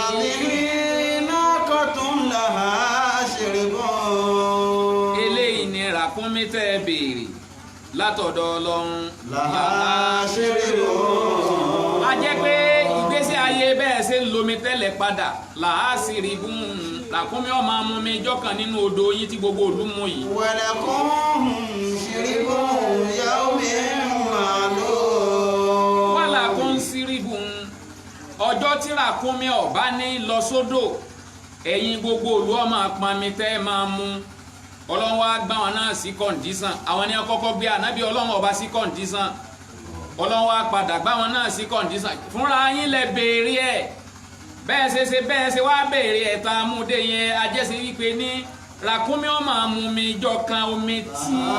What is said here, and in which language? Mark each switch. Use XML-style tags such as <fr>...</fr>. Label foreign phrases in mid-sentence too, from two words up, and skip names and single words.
<yo>eléyìí ni ràkúnmí tẹ́ ẹ béèrè látọ̀dọ̀ Ọlọ́run a jẹ́ pé ìgbésí ayé bẹ́ẹ̀ ṣe ń lomi tẹ́lẹ̀ padà làásìrì bùn ràkúnmí ó máa mu mi ijọ́ kan nínú odò yín tí gbogbo ìlú mu yìí.</yo> <ar>ولكم شرب يوم معلوم. ولكم شرب</ar> <yo>ọjọ́ tí ràkúnmí ó bá ní lọ sódò ẹ̀yin gbogbo ìlú ó máa pọnmi tẹ́ máa mu Ọlọ́run wá gbá wọn náà sí kọ̀ǹdíṣàn àwọn ni àkọ́kọ́ gbé ànábì Ọlọ́run ọba sí kọ̀ǹdíṣàn Ọlọ́run wá padà gbá wọn náà sí kọ̀ǹdíṣàn fúnra yín lẹ béèrè ẹ̀ bẹ́ẹ̀ ṣe wá béèrè ẹ̀ tá a mú dé yẹn ajẹ́sẹ̀ wípé ní ràkúnmí ó máa mu mi jọ kan omi tí</yo>